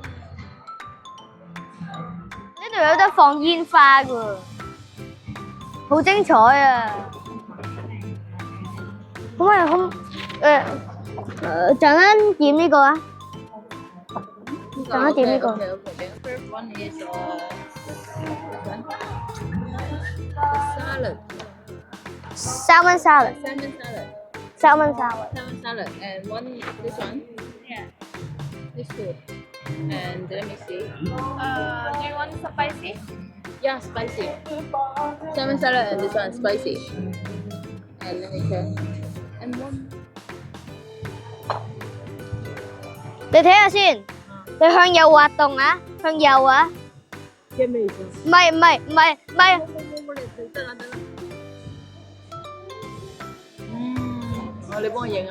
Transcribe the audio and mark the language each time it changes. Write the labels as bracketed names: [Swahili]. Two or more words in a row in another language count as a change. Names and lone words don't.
[Cantonese] 呢度有得放煙花㗎，好精彩啊！可唔可以陣間點呢個啊？陣間點呢個。 [English] First one is salad. Salmon salad. Salmon salad. Salmon salad. Salmon salad. And one, this one. Yeah. This two. And let me see. Do you want spicy? Yeah, spicy. Salmon salad and this one spicy. And let me check. And one. [Cantonese] 你睇下先，你向右滑動啊，向右啊。咩咩意思？唔係。得啦。你幫我影啊。